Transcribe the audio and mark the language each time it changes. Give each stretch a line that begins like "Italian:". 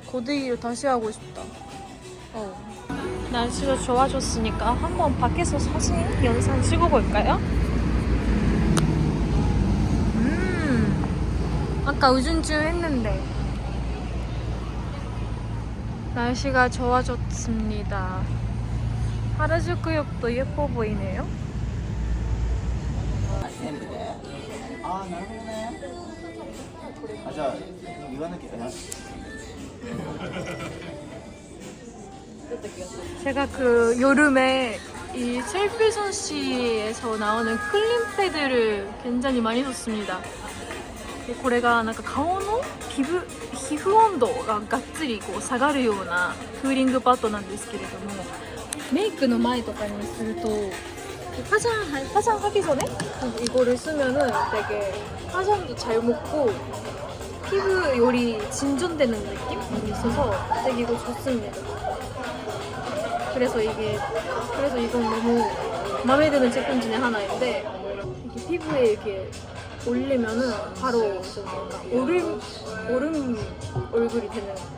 Korean: 고데기를 다시 하고 싶다. 날씨가 좋아졌으니까 한번 밖에서 사진 영상 찍어볼까요? 아까 우중충 했는데 날씨가 좋아졌습니다. 하라주쿠역도 예뻐 보이네요.
Japanese: 全部で、ああなるほどね。じゃあ言わなきゃいけない。
Korean: 제가 그 여름에 이 셀피존시에서 나오는 클린 패드를 굉장히 많이 썼습니다.
Japanese: これがなんか顔の皮膚温度ががっつりこう下がるようなクーリングパッドなんですけれども、メイクの前とかにすると
Korean: 화장하기 전에 이거를 쓰면은 되게 화장도 잘 먹고 피부 열이 진전되는 느낌이 있어서 되게 이거 좋습니다. 그래서 이건 너무 마음에 드는 제품 중에 하나인데 이렇게 피부에 이렇게 올리면은 바로 좀 뭔가 얼음 얼굴이 되는.